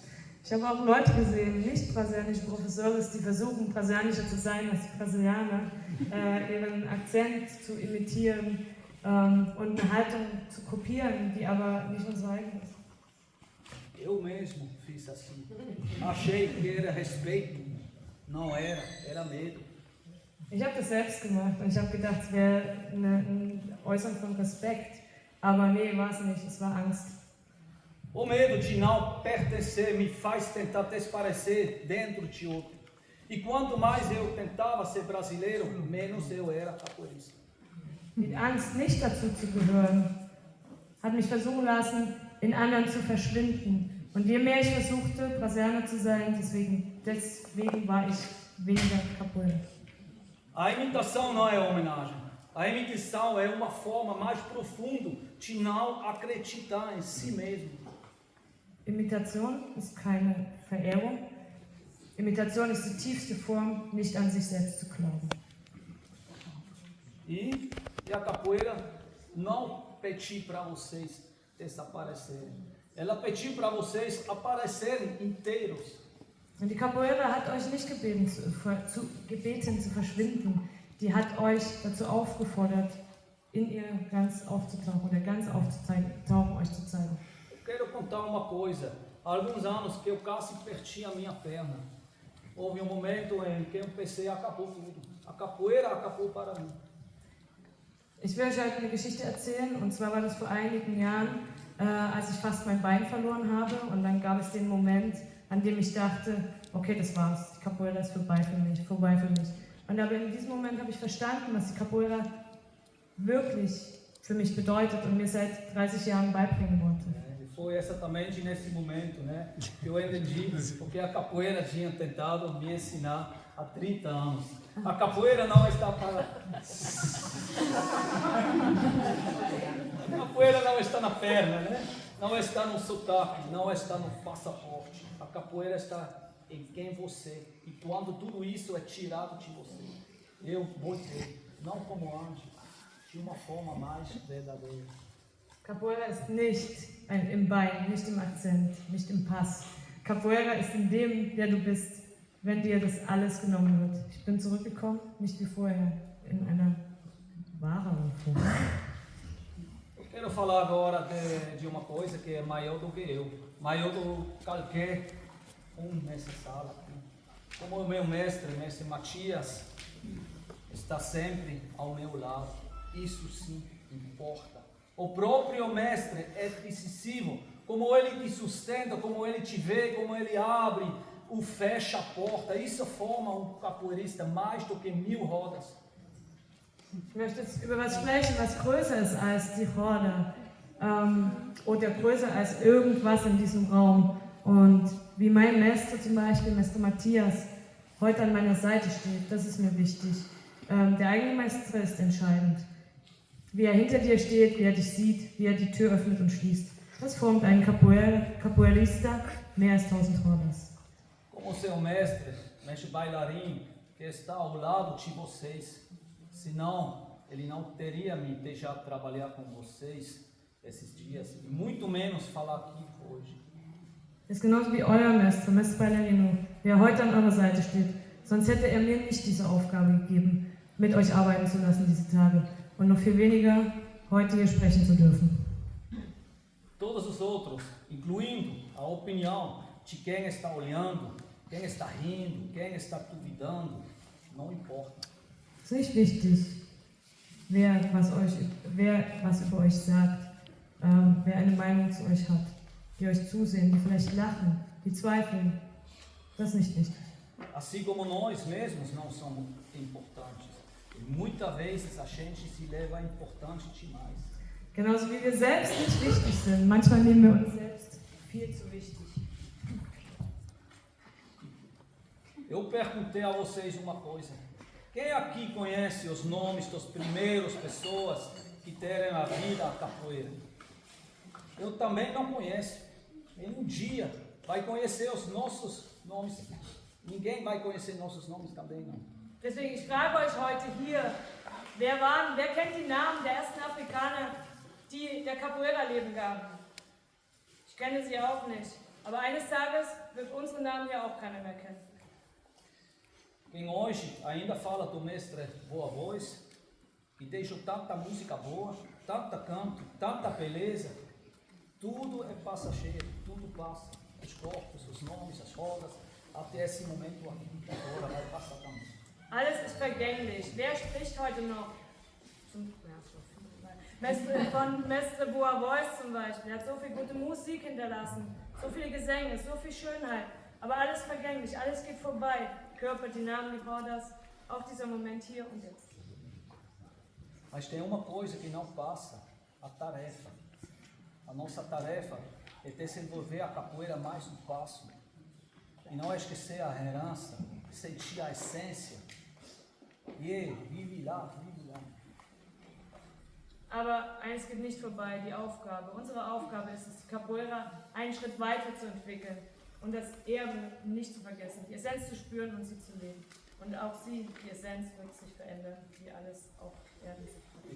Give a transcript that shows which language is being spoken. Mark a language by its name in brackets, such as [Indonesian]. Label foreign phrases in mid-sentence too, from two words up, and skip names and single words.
[German] Ich habe auch Leute gesehen, nicht brasilianische Professoren, die versuchen, brasilianischer zu sein als die Brasilianer, ihren Akzent zu imitieren und eine Haltung zu kopieren, die aber nicht unsere eigene ist. [Portuguese] Eu mesmo fiz assim. Achei que era respeito. Não era, era medo. [German] Ich habe das selbst gemacht und ich habe gedacht, es wäre ein Äußern von Respekt. Aber nee, war es nicht, es war Angst. [Portuguese] O medo de não pertencer me faz tentar desparecer dentro de outro. E quanto mais eu tentava ser brasileiro, menos eu era capoeirista. [German] Die Angst, nicht dazu zu gehören, hat mich versuchen lassen, in anderen zu verschwinden. Und je mehr ich versuchte, Brasilianer zu sein, deswegen war ich weniger Capoeira. [Portuguese] A imitação não é homenagem. A imitação é uma forma mais profunda de não acreditar em si mesmo. [German] Imitation ist keine Verehrung. Imitation ist die tiefste Form, nicht an sich selbst zu glauben. [Portuguese] E a capoeira não pediu para vocês desaparecerem. Ela pediu para vocês aparecerem inteiros. [German] Und die Capoeira hat euch nicht gebeten zu verschwinden. Die hat euch dazu aufgefordert, in ihr ganz aufzutauchen oder ganz aufzutauchen, euch zu zeigen. [Portuguese] Eu quero contar uma coisa. Há alguns anos que eu quase perdi a minha perna. Houve um momento em que eu pensei, acabou tudo. A capoeira acabou para mim. [German] Ich will euch heute eine Geschichte erzählen, und zwar war das vor einigen Jahren, als ich fast mein Bein verloren habe, und dann gab es den Moment, an dem ich dachte, okay, das war's, die Capoeira ist vorbei für mich. Und aber in diesem Moment habe ich verstanden, was die Capoeira wirklich für mich bedeutet und mir seit 30 Jahren beibringen wollte. [Portuguese] Foi exatamente nesse momento, né, que eu entendi porque a capoeira tinha tentado me ensinar há 30 anos. A capoeira não está para... A capoeira não está na perna, né? Não está no sotaque, não está no passaporte. A capoeira está em quem você. E quando tudo isso é tirado de você, eu voltei, não como antes, de uma forma mais verdadeira. [German] Capoeira ist nicht im Bein, nicht im Akzent, nicht im Pass. Capoeira ist in dem, der du bist, wenn dir das alles genommen wird. Ich bin zurückgekommen, nicht wie vorher, in einer wahreren Form. [Portuguese] Eu quero falar agora de uma coisa que é maior do que eu, maior do que qualquer nessa sala aqui. Como o meu mestre Matias, está sempre ao meu lado. Isso sim importa. O próprio mestre é decisivo. Como ele te sustenta, como ele te vê, como ele abre ou fecha a porta. Isso forma um capoeirista mais do que 1000 rodas. [German] Ich möchte jetzt über was sprechen, was größer ist als die Horde oder größer als irgendwas in diesem Raum. Und wie mein Meister zum Beispiel, Meister Matthias, heute an meiner Seite steht, das ist mir wichtig. Der eigene Meister ist entscheidend. Wie er hinter dir steht, wie er dich sieht, wie er die Tür öffnet und schließt. Das formt einen capoeirista mehr als 1000 Hordas. [Portuguese] Como seu mestre, mestre bailarim, que está ao lado de vocês. Senão, ele não teria me deixado trabalhar com vocês esses dias, e muito menos falar aqui hoje. [German] Ist genauso wie euer Meister, Meister Ballerino, der heute an eurer Seite steht. Sonst hätte er mir nicht diese Aufgabe gegeben, mit euch arbeiten zu lassen diese Tage. Und noch viel weniger, heute hier sprechen zu dürfen. [Portuguese] Todos os outros, incluindo a opinião de quem está olhando, quem está rindo, quem está duvidando, não importa. [German] Es ist nicht wichtig, wer was über euch sagt, wer eine Meinung zu euch hat, die euch zusehen, die vielleicht lachen, die zweifeln. Das ist nicht wichtig. [Portuguese] Assim como nós mesmos não somos importantes. E muitas vezes a gente se leva importante demais. [German] Genauso wie wir selbst nicht wichtig sind. Manchmal nehmen wir uns selbst viel zu wichtig. [Portuguese] Eu perguntei a vocês uma coisa. Quem aqui conhece os nomes das primeiras pessoas que deram a vida à capoeira? Eu também não conheço. Em um dia vai conhecer os nossos nomes. Ninguém vai conhecer nossos nomes também, não. [German] Deswegen, ich frage euch heute hier, wer kennt die Namen der ersten Afrikaner, die der Capoeira Leben gaben? Ich kenne sie auch nicht. Aber eines Tages wird unsere Namen hier auch keiner mehr kennen. [Portuguese] Quem hoje ainda fala do mestre Boa Voz, e deixou tanta música boa, tanta canto, tanta beleza, tudo é passageiro, tudo passa. Os corpos, os nomes, as rodas, até esse momento aqui, agora vai passar também. [German] Alles ist vergänglich. Wer spricht heute noch? Von Mestre Boa Voice zum Beispiel. Er hat so viel gute Musik hinterlassen, so viele Gesänge, so viel Schönheit. Aber alles vergänglich, alles geht vorbei. Körper, die Namen, die Hordas, auch dieser Moment hier und jetzt. [Portuguese] Mas tem uma coisa que não passa, a tarefa. A nossa tarefa é desenvolver a capoeira mais um passo. E não esquecer a herança, sentir a essência. E vive lá, vive lá. [German] Aber eins geht nicht vorbei, die Aufgabe. Unsere Aufgabe ist es, die Capoeira einen Schritt weiter zu entwickeln und das Erbe nicht zu vergessen, die Essenz zu spüren und sie zu leben. Und auch sie, die Essenz, wird sich verändern, wie alles auf Erden sich verändert.